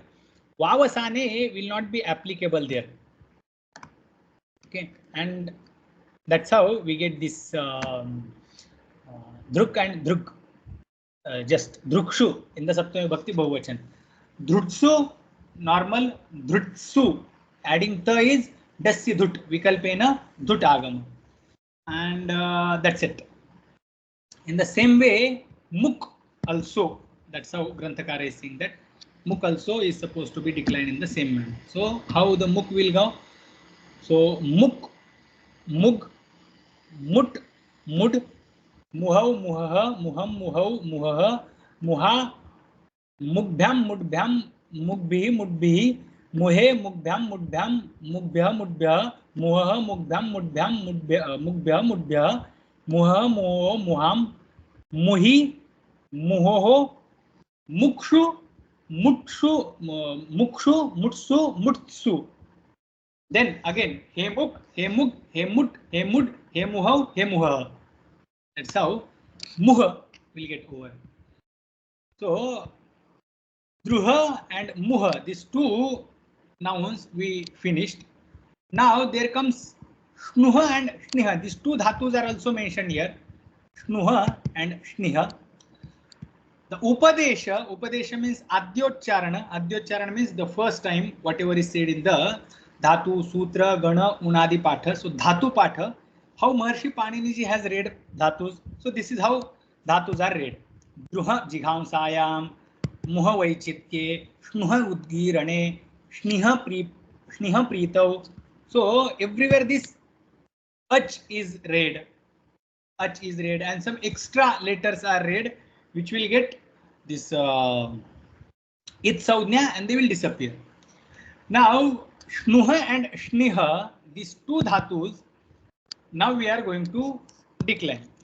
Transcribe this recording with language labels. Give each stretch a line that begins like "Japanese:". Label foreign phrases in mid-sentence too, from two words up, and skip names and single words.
English: Vavasane will not be applicable there. Okay, and that's how we get this Druk and Drug. Just Drukshu in the
Sanskrit: सप्तमी विभक्ति बहुवचन.
English: Drutsu, normal, Drutsu adding ta is dassi dhut,
Sanskrit: विकल्पेन धुट् आगमः.
English: And that's it. In the same way, muk also, that's how Granthakara is saying that muk also is supposed to be declined in the same manner. So how the muk will go?
Sanskrit: So मुक्, मुग्, मुट्, मुड्, मुहौ, मुहः, मुहम्, मुहौ, मुहः, मुहा, मुग्भ्याम्, मुड्भ्याम्, मुग्भिः, मुड्भिः, मुहे, मुग्भ्याम्, मुड्भ्याम्, मुग्भ्यः, मुड्भ्यः, मुहः, मुग्भ्याम्, मुड्भ्याम्, मुग्भ्यः, मुड्भ्यः, मुहः, मुहोः, मुहाम्, मुहि, मुहोः, मुक्षु, मुक्षु, मुक्षु, मुट्सु, मुट्सु.
English: Then again,
Sanskrit: हे मुक्, हे मुक्, हे मुट्, हे मुड्, हे मुहौ, हे मुहः.
English: That's how muha will get over. So druha and muha, these two nouns we finished. Now there comes shnuha and shniha. These two dhatus are also mentioned here. Shnuha and shniha. The upadesha means adyocharana. Adyocharana means the first time whatever is said in the dhatu, sutra, gana,
Sanskrit: उणादि पाठ.
English: So
Sanskrit: धातु पाठ,
English: how Maharshi Panini has read dhatus. So this is how dhatus are read.
Sanskrit: द्रुह जिघांसायाम्, मुह वैचित्त्ये, ष्णुह उद्गिरणे, ष्णिह प्रीतौ.
English: So everywhere this ach is read. Ach is read and some extra letters are read, which will get this it saudhya and they will disappear. Now shnuha and shniha, these two dhatus, now we are going to decline.